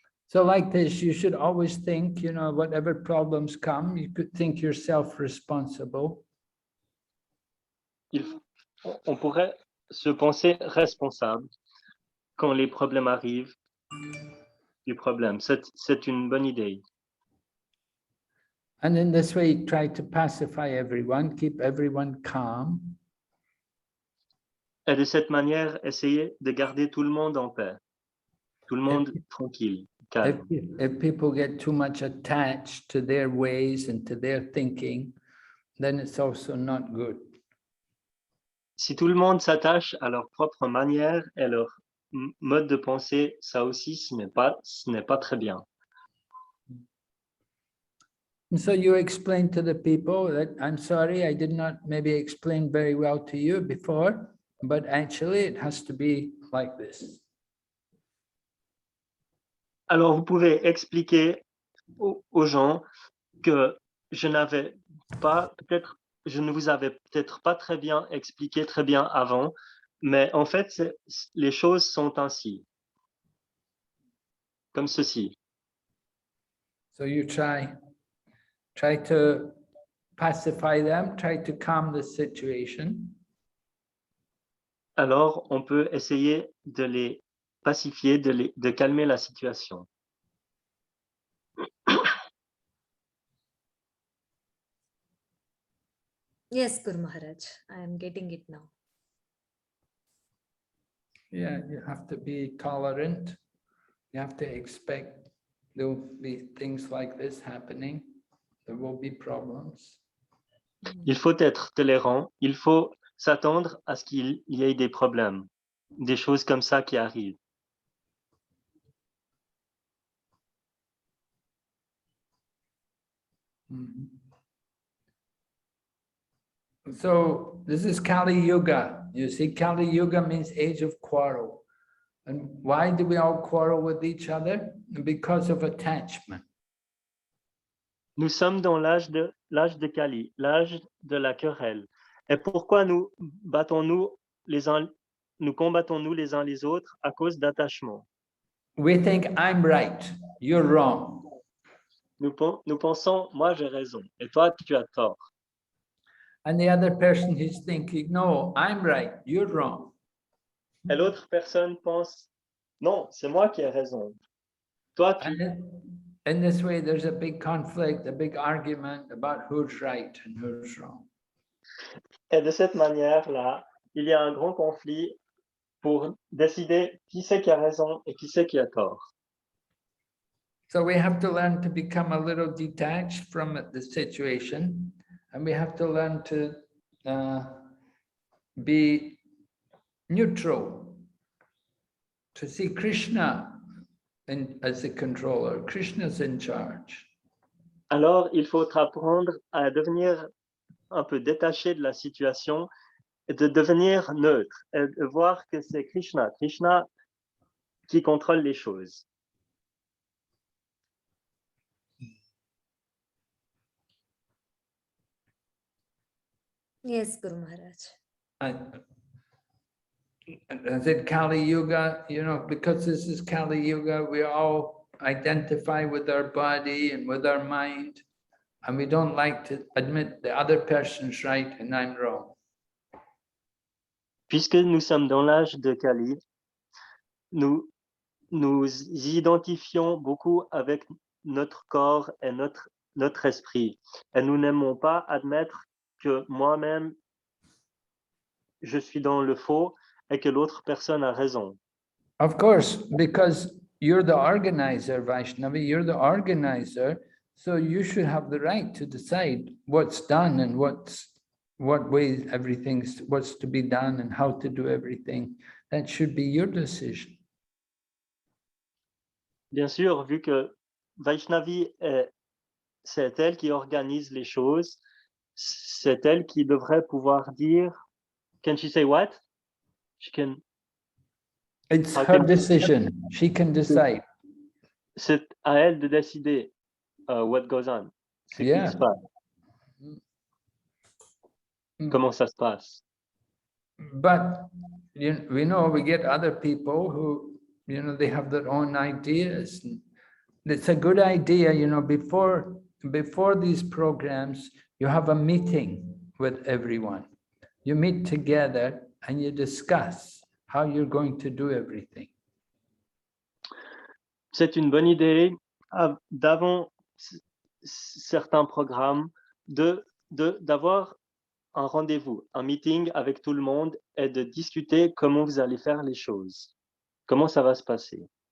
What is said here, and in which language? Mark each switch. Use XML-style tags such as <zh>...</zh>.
<en>So like this, you should always think, you know, whatever problems come, you could think yourself responsible.</en> <fr>On pourrait se penser responsable quand les problèmes arrivent du problème. C'est une bonne idée.</fr> <en>And in this way, try to pacify everyone, keep everyone calm.</en> <fr>Et de cette manière, essayer de garder tout le monde en paix, tout le monde tranquille, calme.</fr> <en>If people get too much attached to their ways and to their thinking, then it's also not good.</en> <fr>Si tout le monde s'attache à leur propre manière et leur mode de pensée, ça aussi, ce n'est pas très bien.</fr> <en>And so you explain to the people that, I'm sorry, I did not maybe explain very well to you before, but actually it has to be like this.</en> <fr>Alors, vous pouvez expliquer aux gens que je ne vous avais peut-être pas très bien expliqué très bien avant, mais en fait, les choses sont ainsi, comme ceci.</fr> <en>So you try to pacify them, try to calm the situation.</en> <fr>Alors, on peut essayer de les pacifier, de calmer la situation.</fr> <en>Yes, Guru Maharaj, I am getting it now. Yeah, you have to be tolerant. You have to expect there will be things like this happening. There will be problems.</en> <fr>Il faut être tolérant, il faut s'attendre à ce qu'il y ait des problèmes, des choses comme ça qui arrivent. Mhm.</fr> <en>So this is Kali Yuga. You see, Kali Yuga means age of quarrel. And why do we all quarrel with each other? Because of attachment.</en> <fr>Nous sommes dans l'âge de Kali, l'âge de la querelle. Et pourquoi nous combattons-nous les uns les autres à cause d'attachement?</fr> <en>We think I'm right, you're wrong.</en> <fr>Nous pensons, moi j'ai raison, et toi tu as tort.</fr> <en>And the other person is thinking, no, I'm right, you're wrong.</en> <fr>Et l'autre personne pense, non, c'est moi qui ai raison. Toi tu...</fr> <en>And in this way, there's a big conflict, a big argument about who's right and who's wrong.</en> <fr>Et de cette manière-là, il y a un grand conflit pour décider qui c'est qui a raison et qui c'est qui a tort.</fr> <en>So we have to learn to become a little detached from the situation, and we have to learn to be neutral, to see Krishna as the controller. Krishna's in charge.</en> <fr>Alors, il faut apprendre à devenir un peu détaché de la situation et de devenir neutre et de voir que c'est Krishna qui contrôle les choses.</fr> <en>Yes, Guru Maharaj. I said Kali Yuga, you know, because this is Kali Yuga, we all identify with our body and with our mind, and we don't like to admit the other person's right and I'm wrong.</en> <fr>Puisque nous sommes dans l'âge de Kali, nous identifions beaucoup avec notre corps et notre esprit. Et nous n'aimons pas admettre que moi-même, je suis dans le faux et que l'autre personne a raison.</fr> <en>Of course, because you're the organizer, Vaishnavi, you're the organizer, so you should have the right to decide what's done and what way what's to be done and how to do everything. That should be your decision.</en> <fr>Bien sûr, vu que Vaishnavi, c'est elle qui organise les choses, c'est elle qui devrait pouvoir dire,</fr> <en>can she say what? She can... It's her decision. She can decide.</en> <fr>C'est à elle de décider</fr> <en>what goes on.</en> <fr>Ce qui se passe. Comment ça se passe.</fr> <en>But we know we get other people who, you know, they have their own ideas. It's a good idea, you know, before these programs, you have a meeting with everyone. You meet together and you discuss how you're going to do everything.</en> <fr>C'est une bonne idée d'avant certains programmes d'avoir un rendez-vous, un meeting avec tout le monde et de discuter comment vous allez faire les choses, comment ça va se passer.</fr>